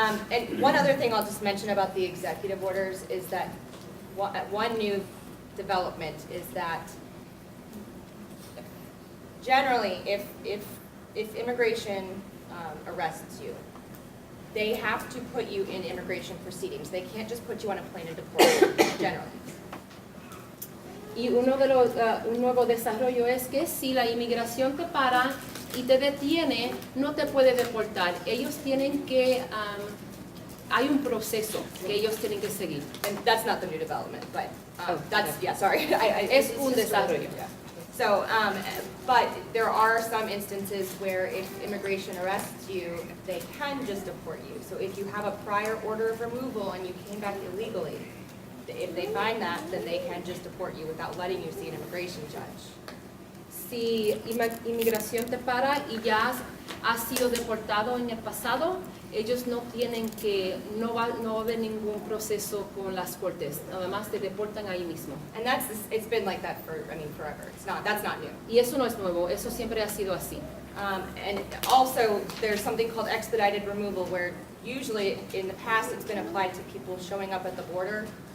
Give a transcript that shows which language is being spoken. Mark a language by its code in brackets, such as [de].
[en] And one other thing I'll just mention about the executive orders is that one new development is that generally, if immigration arrests you, they have to put you in immigration proceedings. They can't just put you on a plane and deport you, generally. [es] Y uno de los, un nuevo desarrollo es que si la inmigración te para y te detiene, no te puede deportar. Ellos tienen que, hay un proceso que ellos tienen que seguir. [en] And that's not the new development, but Oh, that's, okay. yeah, sorry. [es] Es [en] it's [es] un [en] just- [es] desarrollo. [en] yeah. So, but there are some instances where if immigration arrests you, they can just deport you. So if you have a prior order of removal and you came back illegally, if they find that, then they can just deport you without letting you see an immigration judge. [es] Si inmigración te para y ya has sido deportado en el pasado, ellos no tienen que, no va a haber ningún proceso con las cortes, además te deportan ahí mismo. [en] And it's been like that for, forever. That's not new. [es] Y eso no es nuevo, eso siempre ha sido así. [en] And also, there's something called expedited removal, where usually in the past it's been applied to people showing up at the border.